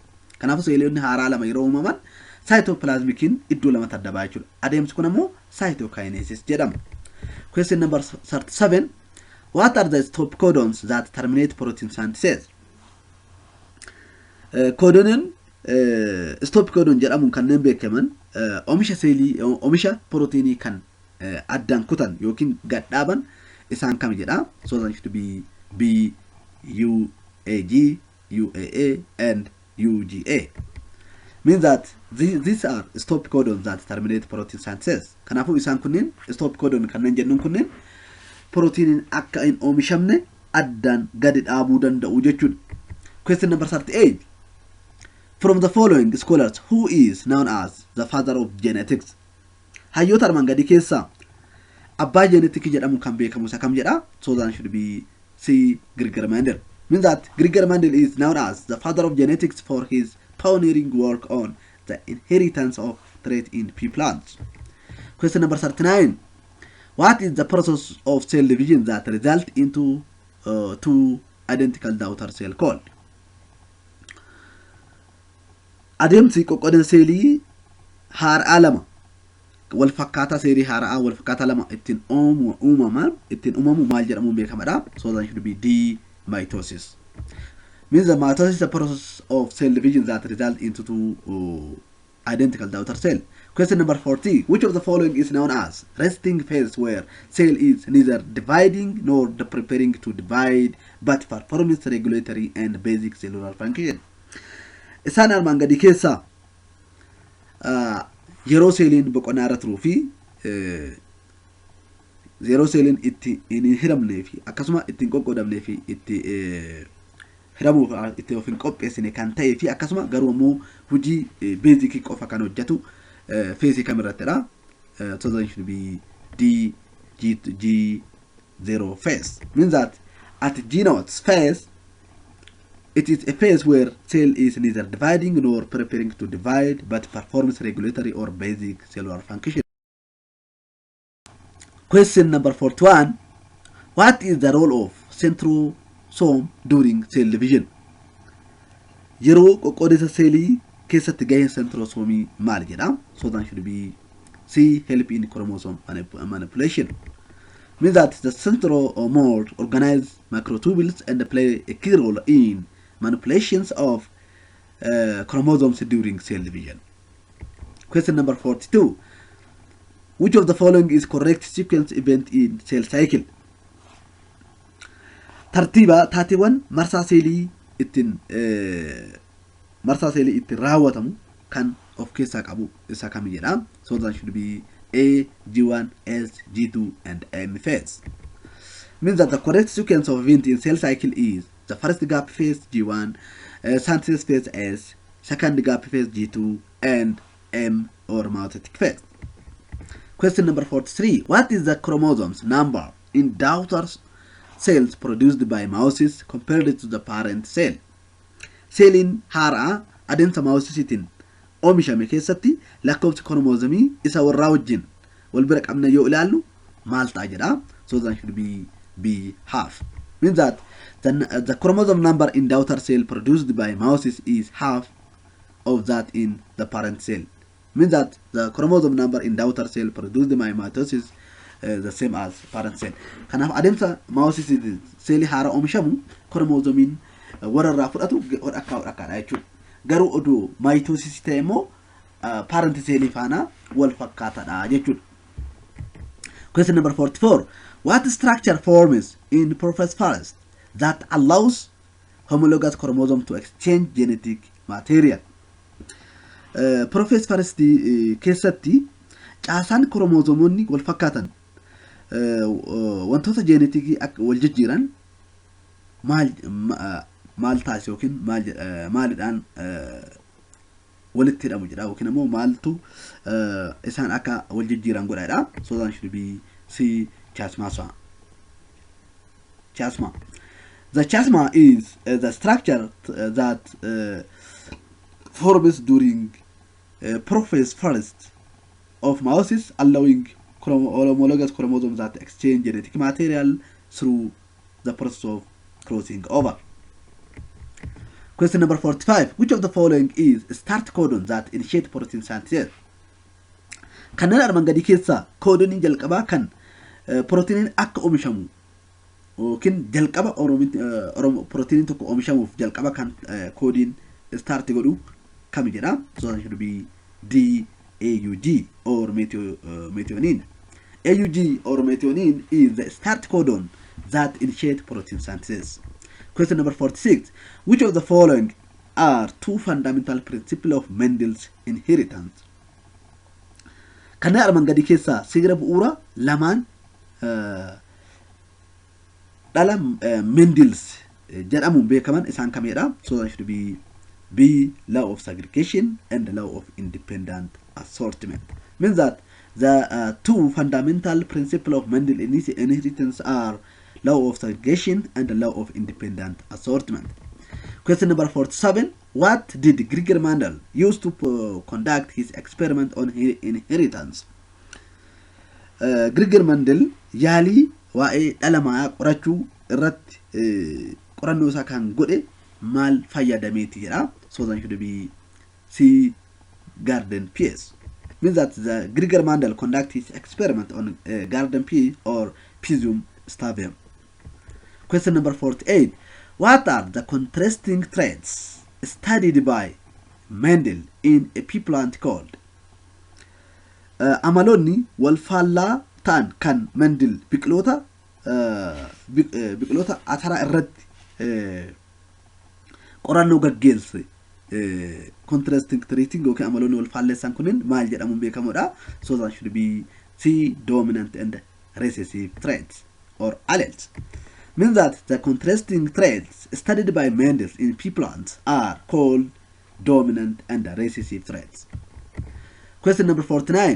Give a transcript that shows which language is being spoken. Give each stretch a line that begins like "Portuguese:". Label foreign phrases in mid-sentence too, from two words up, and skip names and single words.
Oromo: Kanaafuu seeloonni haaraa lama yeroo uumaman cytoplasmicin iddoo lamatti adda ba'aa jechuudha. Adeemsi kun ammoo cytokinesis jedhama.
English: Question number 37. What are the stop codons that terminate protein synthesis?
Oromo: Codonin
English: stop codon
Oromo: jedhamuun kanneen beekaman oomisha seelii oomisha proteinii kan addaan kutan yookiin gadhaaban isaan kam jedha.
English: So that should be B UAG, UAA and UGA. Means that these are stop codons that terminate protein synthesis.
Oromo: Kanaafuu isaan kunniin
English: stop codon
Oromo: kanneen jennuun kunniin proteinin akka hin oomishamne addaan gadi dhaabuu danda'u jechuudha.
English: Question number 38. From the following scholars, who is known as the father of genetics?
Oromo: Hayyoota armaan gadi keessa abbaa genetikii jedhamu kan beekamu isa kam jedha.
English: So that should be C Gregor Mendel. Means that Gregor Mendel is known as the father of genetics for his pioneering work on the inheritance of traits in pea plants. Question number 39. What is the process of cell division that result into two identical daughter cell called?
Oromo: Adeemsi qoqqoodan seelii haaraa lama wal fakkaataa seelii haaraa wal fakkaataa lama ittiin uumamu maal jedhamuun beekamadha.
English: So that should be D mitosis. Means that mitosis is a process of cell division that result into two identical daughter cell. Question number 40. Which of the following is known as resting phase, where cell is neither dividing nor preparing to divide but performs regulatory and basic cellular function?
Oromo: Isaan armaan gadi keessa yeroo seeliin boqonnaa irra turuu fi yeroo seeliin itti hin hiramnee fi akkasuma itti hin qoqqoodamnee fi itti hiramuuf itti of hin qopheessine kan ta'ee fi akkasuma garuu ammoo hojii beezikii qofa kan hojjetu feesii kamirrattidha.
English: So that should be D G0 phase. Means that at G0 phase It is a phase where cell is neither dividing nor preparing to divide, but performs regulatory or basic cellular function. Question number 41. What is the role of centrosome during cell division?
Oromo: Yeroo qoqqoodessa seelii keessatti gaheen centrosome maal jedha?
English: So that should be C. Help in chromosome manipulation. Means that the centromere organize microtubules and play a key role in manipulations of chromosomes during cell division. Question number 42. Which of the following is correct sequence event in cell cycle?
Oromo: Tartiiba taateewwan marsaa seelii ittiin raawwatamu kan of keessaa qabu isa kam jedha?
English: So that should be A, G1, S, G2, and M phase. Means that the correct sequence of event in cell cycle is the first gap phase G1, synthesis phase S, second gap phase G2, and M or mitotic phase. Question number 43. What is the chromosomes number in daughter cells produced by meiosis compared to the parent cell?
Oromo: Cellin haaraa adeemsa meiyosiisiitiin oomishame keessatti lakkoofsi chromosomes isa warraa wajjin wal bira qabna yoo ilaallu maal ta'a jedha?
English: So that should be B, half. Means that the chromosome number in daughter cell produced by meiosis is half of that in the parent cell. Means that the chromosome number in daughter cell produced by mitosis the same as parent cell.
Oromo: Kanaaf adeemsa
English: meiosis cell
Oromo: haaraa oomishamu chromosomiin warra fudhatu akka jechuudha. Garuu oduu mitosis ta'e immoo
English: parent cell
Oromo: faana wal fakkaataadha jechuudha.
English: Question number 44. What structure forms in prophase forest that allows homologous chromosome to exchange genetic material? Prophase forest
Oromo: keessatti caasaan chromosomoonni wal fakkaatan wantoota genetikii akka wal jijjiiran maal taasisu yookiin maalidhaan walitti hidhamu jedha yookiin immoo maaltu isaan akka wal jijjiiran godhaadha?
English: So that should be C, chiasma. The chiasma is the structure that forms during prophase forest of meiosis, allowing homologous chromosomes that exchange genetic material through the process of crossing over. Question number 45. Which of the following is start codon that initiate protein synthesis?
Oromo: Kanneen armaan gadii keessaa koodoniin jalqabaa kan proteiniin akka oomishamu yookiin jalqaba proteiniin tokko oomishamuuf jalqaba kan koodiin start godhu kam jedha?
English: So that should be D, AUG or methionine. AUG or methionine is the start codon that initiate protein synthesis. Question number 46. Which of the following are two fundamental principles of Mendel's inheritance?
Oromo: Kanneen armaan gadii keessaa seera bu'uura lamaan dhala Mendel's jedhamuun beekaman isaan kamidha?
English: So that should be B, law of segregation and the law of independent assortment. Means that the two fundamental principles of Mendel's inheritance are law of segregation and the law of independent assortment. Question number 47. What did Gregor Mendel use to conduct his experiment on inheritance?
Oromo: Gregor Mendel yaalii waa'ee dhala mayaa qorachuu irratti qorannoo isaa kan godhe maal fayyadameeti jedha?
English: So that should be C, garden peas. Means that the Gregor Mendel conduct his experiment on garden pea or Pisum stabium. Question number 48. What are the contrasting traits studied by Mendel in a pea plant called?
Oromo: Amalonni wal faallaa ta'an kan Mendel biqiloota atara irratti qorannoo gaggeesse
English: contrasting treating
Oromo: yookiin amalonni wal faalleessan kunin maal jedhamuun beekamoodha?
English: So that should be C, dominant and recessive traits or alleles. Means that the contrasting traits studied by Mendel in pea plants are called dominant and recessive traits. Question number 49.